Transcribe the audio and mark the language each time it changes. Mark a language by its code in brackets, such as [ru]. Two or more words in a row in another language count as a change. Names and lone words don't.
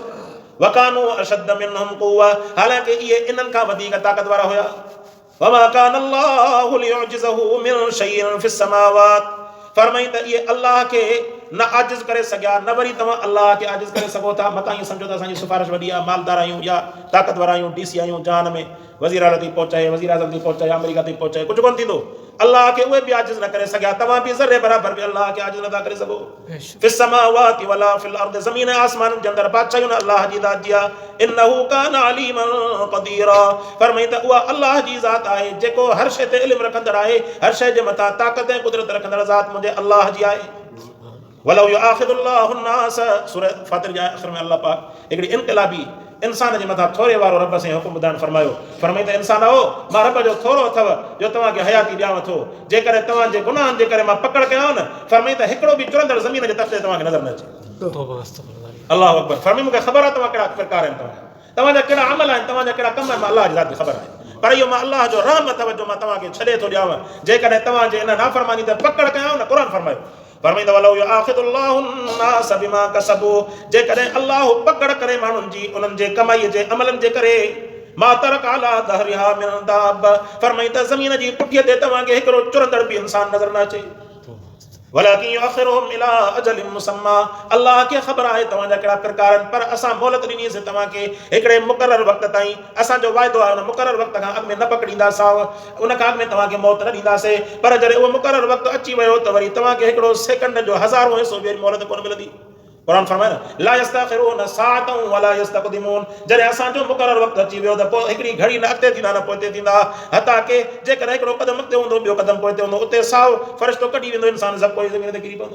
[ar] وكانوا أشد منهم قوة, [sd] हालांकि इहे इन्हनि खां वधीक ताक़त वारा हुया। [ar] وما كان الله ليعجزه من شيء في السماوات, [sd] फरमाई त इहे अल्लाह खे न आजिज़ करे सघिया, न वरी तव्हां अल्लाह खे आजिज़ करे सघो था। मथां ईअं सम्झो त असांजी सिफ़ारिश वॾी आहे, मालदार आहियूं या ताक़तवर आहियूं, DC आहियूं, जहान में वज़ीर आला थी पहुचाए, वज़ीर आज़म थी पहुचाए, अमेरिका थी पहुचाए, कुझु कोन थींदो। अल्लाह खे उहे बि आजिज़ न करे सघिया, तव्हां बि ज़रे बराबरि बि अल्लाह खे आजिज़ नथा करे सघो। [ar] في السماوات ولا في الأرض, [sd] ज़मीन आसमान जे अंदरि बादशाहियूं अल्लाह जी ज़ात जी आहे। [ar] إنه كان عليما قديرا, [sd] फरमाई त उहा अल्लाह जी ज़ात आहे जेको हर शइ ते इल्मु रखंदड़ आहे, हर शइ जे मथां ताक़त ऐं कुदरत रखंदड़ ज़ात मुंहिंजे अल्लाह जी आहे। [ar] ولو يؤاخذ الله الناس, [sd] सूरह फातिर जे आख़िर में अल्लाह पाक हिकिड़ी इनक़िलाबी इंसान जे मथां थोरे वारो रब सां हुकुम ॿुधाइण फरमायो। फरमाई त इंसान हो, मां रब जो थोरो अथव जो तव्हांखे हयाती ॾियांव थो, जेकॾहिं तव्हांजे गुनाहनि जे करे मां पकड़ कयांव न, फरमाई त हिकिड़ो बि चुरंदड़ ज़मीन जे तख़्ते तव्हांखे नज़र न अचे। [ar] الله أكبر, [sd] फरमाई मूंखे ख़बर आहे तव्हां कहिड़ा प्रकार आहिनि, तव्हांजा कहिड़ा अमल आहिनि, तव्हांजा कहिड़ा कम आहिनि, मां अल्लाह जी ज़ात खे ख़बर आहे। पर इहो मां अल्लाह जो रहम अथव जो मां तव्हांखे छॾे थो ॾियांव, जेकॾहिं तव्हांजे इन नाफ़रमानी ते पकड़ कयांव न। क़ुरान फरमायो फरमाईंदा [ar] ولو يؤاخذ الله الناس بما كسبوا [sd] जेकॾहिं अल्लाह पकड़ करे माण्हुनि जी उन्हनि जे कमाईअ जे अमलनि जे करे [ar] ما ترك على ظهرها من دابة [sd] फरमाईंदा ज़मीन जी पुठीअ ते तव्हांखे हिकिड़ो चुरंदड़ बि इंसान नज़र न अचे [ar] ولكن يؤخرهم إلى أجل مسمى [sd] अल्लाह खे ख़बर आहे तव्हांजा कहिड़ा प्रकार आहिनि पर असां मोहलत ॾिनीसीं तव्हांखे हिकिड़े मुक़रर वक़्त ताईं असांजो वाइदो आहे उन मुक़रर वक़्त खां अॻु में न पकड़ींदासीं उन खां अॻु में तव्हांखे मौत न ॾींदासीं पर जॾहिं उहो मुक़रर वक़्तु अची वियो त वरी तव्हांखे हिकिड़ो सेकंड जो हज़ारों हिसो ॿियो मोहलत कोन मिलंदी क़ुरान फरमाए न [ar] لا يستأخرون ساعة ولا يستقدمون [sd] जॾहिं असांजो मुक़रर वक़्तु अची वियो त पोइ हिकिड़ी घड़ी न अॻिते थींदा न पोइते थींदा हता के जेकॾहिं हिकिड़ो क़दम अॻिते हूंदो ॿियो क़दम पोइते हूंदो उते साओ फ़रिश्तो कढी वेंदो इंसान सभु कोई ज़मीन ते किरी पवंदो